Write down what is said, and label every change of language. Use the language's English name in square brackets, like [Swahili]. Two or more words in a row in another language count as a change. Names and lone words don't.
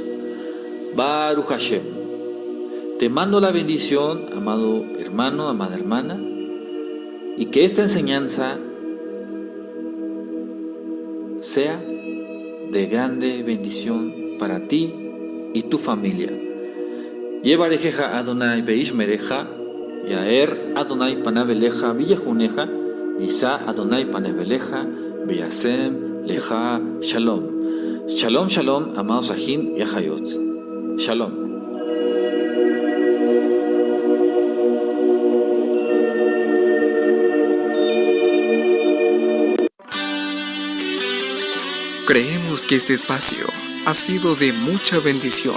[Hebrew] ברוך השם. [Spanish] Te mando la bendición, amado hermano, amada hermana, y que esta enseñanza sea de grande bendición para ti y tu familia. [Hebrew] יברכך אדוני וישמרך, יאר אדוני פניו אליך ויחנך, ישא אדוני פניו אליך, וישם לך שלום. שלום, שלום, [Spanish] amados Ajim y Ajayot. Shalom. Creemos que este espacio ha sido de mucha bendición.